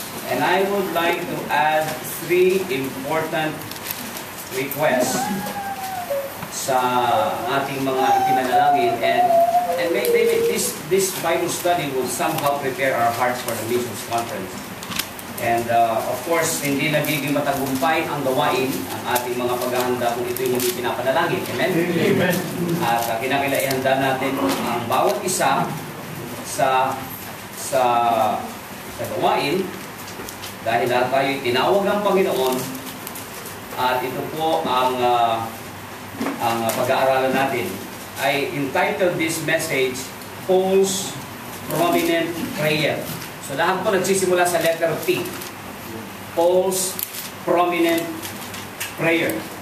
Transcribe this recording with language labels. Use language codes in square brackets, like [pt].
[en] And I would like to add 3 important requests [tl] sa ating mga itinanalangin, [en] and maybe this Bible study will somehow prepare our hearts for the missions conference. And of course, [tl] hindi nagiging matagumpay ang gawain ang ating mga paghahanda kung ito'y hindi pinapanalangin. Amen? Amen. At kinakailangan natin ang bawat isa sa gawain dahil lahat tayo tinawag ng Panginoon, at ito po ang pag-aaralan natin. [en] I entitled this message, Paul's prominent prayer. [tl] So lahat po nagsisimula sa letter P. [en] Paul's prominent prayer.